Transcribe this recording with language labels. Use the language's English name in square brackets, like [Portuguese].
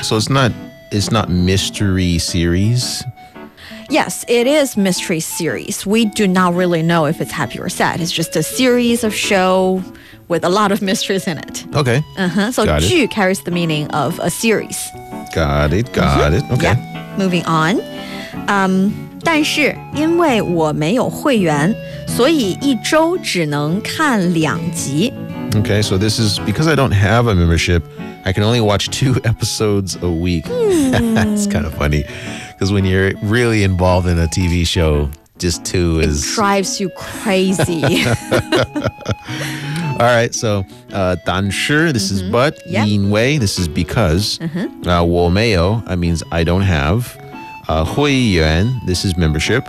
[English] So it's not mystery series? Yes, it is mystery series. We do not really know if it's happy or sad. It's just a series of show... with a lot of mysteries in it. Okay. Uh-huh. So, 剧 carries the meaning of a series. Got it. Okay. Yeah. Moving on. [Chinese] 但是因为我没有会员,所以一周只能看两集。 [English] Okay, so this is because I don't have a membership, I can only watch 2 episodes a week. That's kind of funny. Because when you're really involved in a TV show, just 2 is... It drives you crazy. All right, so 但是, this is but, 因为, this is because, 我没有, that means I don't have, 会员, this is membership,